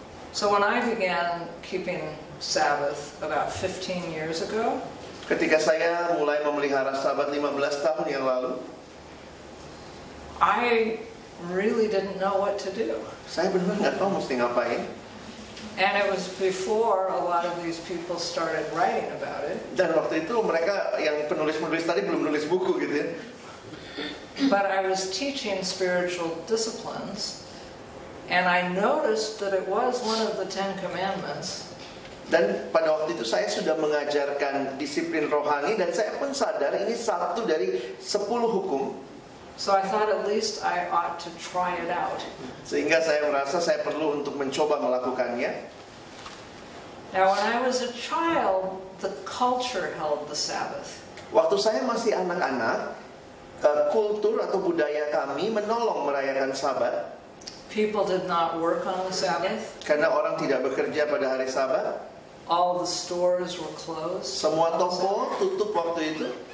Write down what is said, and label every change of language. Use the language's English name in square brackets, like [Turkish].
[English] So when I began keeping Sabbath about 15 years ago, [Indonesian] ketika saya mulai memelihara Sabat 15 tahun yang lalu, [English] I really didn't know what to do. [Indonesian] Saya benar nggak tahu mesti ngapain. [English] And it was before a lot of these people started writing about it. [Indonesian] Dan waktu itu mereka yang penulis-penulis tadi belum nulis buku gitu ya. [English] But I was teaching spiritual disciplines, and I noticed that it was one of the 10 Commandments. [Indonesian] Dan pada waktu itu saya sudah mengajarkan disiplin rohani dan saya pun sadar ini satu dari 10 hukum. [English] So I thought at least I ought to try it out. [Indonesian] Sehingga saya merasa saya perlu untuk mencoba melakukannya. [English] Now when I was a child, the culture held the Sabbath. [Indonesian] Waktu saya masih anak-anak, kultur atau budaya kami menolong merayakan Sabat. [English] People did not work on the Sabbath. [Indonesian] Karena orang tidak bekerja pada hari Sabat. [English] All the stores were closed. [Indonesian] Semua toko tutup waktu itu.